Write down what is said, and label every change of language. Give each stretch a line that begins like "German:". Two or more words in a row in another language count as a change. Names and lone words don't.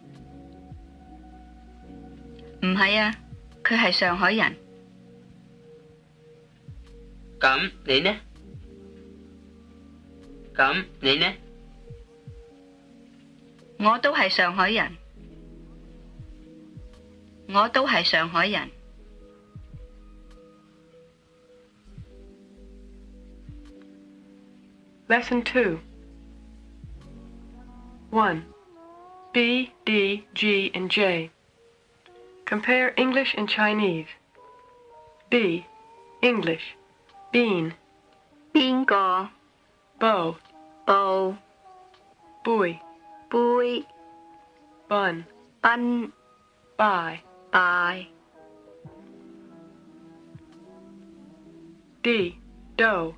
Cantonese: 唔係啊，佢係上海人。咁你呢？咁你呢？我都係上海人。我都係上海人。
English: Lesson 2. 1. B, D, G, and J. Compare English and Chinese. B. English. Bean.
Cantonese: 邊個
English: Bow.
Cantonese: 報
English: Buoy.
Cantonese: 杯
English: Bun.
Cantonese: 賓
English: Buy.
Cantonese: 拜
English: D. Dough.